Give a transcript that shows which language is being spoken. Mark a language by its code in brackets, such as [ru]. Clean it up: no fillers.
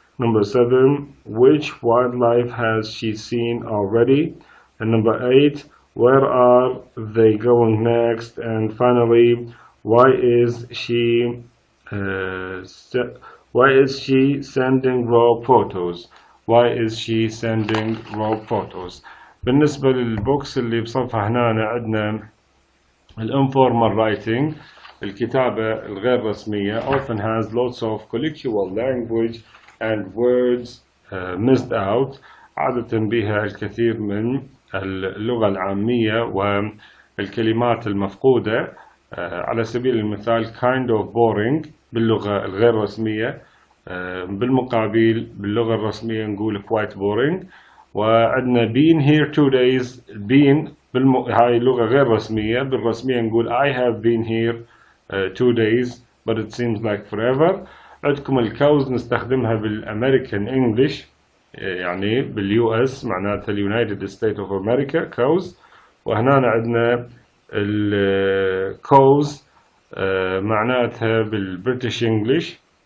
[en] Number 7 which wildlife has she seen already. And number 8 where are they going next. And finally why is she sending raw photos. Why is she sending raw photos. [ar] بالنسبة للبوكس اللي بصفحة هنا عندنا الانفورمال رايتنج، الكتابة الغير رسمية [en] often has lots of colloquial language and words missed out. [ar] عادة بها الكثير من اللغة العامية والكلمات المفقودة. على سبيل المثال [en] kind of boring [ar] باللغة الغير رسمية، بالمقابل باللغة الرسمية نقول [en] quite boring. [ar] وعندنا [en] been here 2 days. been [ar] هاي لغة غير رسمية، بالرسمية نقول [en] I have been here 2 days but it seems like forever. [ar] عندكم الكوز نستخدمها بالأمريكان إنجليش، يعني باليو اس معناتها اليونايتد ستيت اوف أمريكا كوز. وهنا عندنا الكوز معناتها بالبريتش انجليش